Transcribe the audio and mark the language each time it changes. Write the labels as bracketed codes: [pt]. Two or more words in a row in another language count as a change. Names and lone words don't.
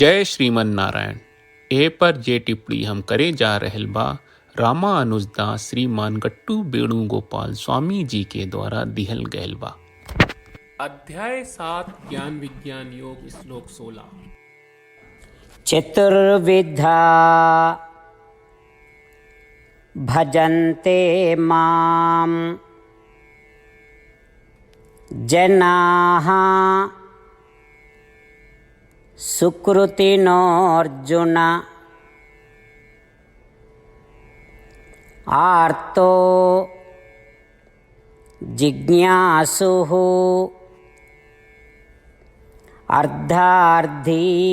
[bho] जय श्रीमन नारायण। ए पर जे टिप्पणी हम करे जा रहल बा रामानुजदास श्रीमान गट्टू वेणुगोपाल स्वामी जी के द्वारा दिहल गयल बा। अध्याय 7 ज्ञान विज्ञान योग श्लोक 16। [sa] चतुर्विधा भजन्ते मां जनाः सुकृतिनोऽर्जुन आर्तो जिज्ञासुः अर्थार्थी